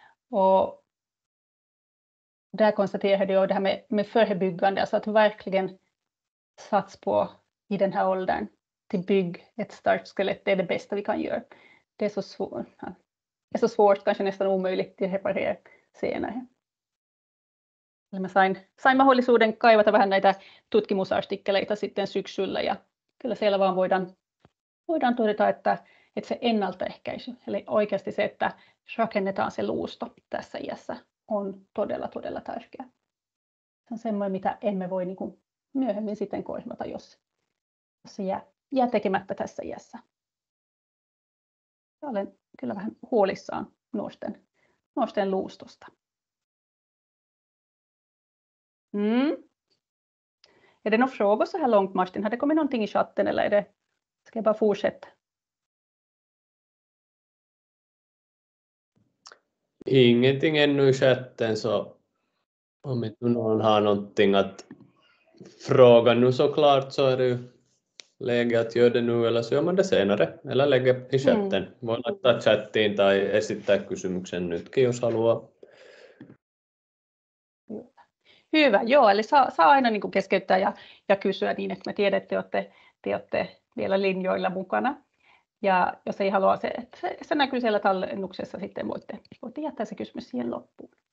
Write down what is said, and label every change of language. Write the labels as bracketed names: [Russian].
[Swedish] Och där konstaterade jag det här med förebyggande, alltså att verkligen sats på i den här åldern till bygg ett starkt skelett. Det är det bästa vi kan göra. Det är så svårt, kanske nästan omöjligt att reparera senare. [Finnish] Me sain mahdollisuuden kaivata vähän näitä tutkimusartikkeleita sitten syksyllä, ja kyllä siellä vaan voidaan todeta, että se ennaltaehkäisy, eli oikeasti se, että rakennetaan se luusto tässä iässä, on todella, todella tärkeää. Se on semmoinen, mitä emme voi niin kuin myöhemmin sitten korvata, jos se jää tekemättä tässä iässä. Ja olen kyllä vähän huolissaan nuorten luustosta. [Swedish] Är det några frågor så här långt, Martin? Har det kommit någonting i chatten, eller ska jag bara fortsätta? Ingenting ännu i chatten, så om inte någon har någonting att fråga nu såklart, så är det ju läge att göra det nu, eller så gör man det senare, eller lägger i chatten. [Finnish] Voi laittaa chattiin tai esittää kysymyksen nytkin, jos haluaa. Hyvä, joo, eli saa aina niin kuin keskeyttää ja kysyä niin, että me tiedätte, että te olette vielä linjoilla mukana. Ja jos ei halua, se näkyy siellä tallennuksessa, sitten voitte jättää se kysymys siihen loppuun.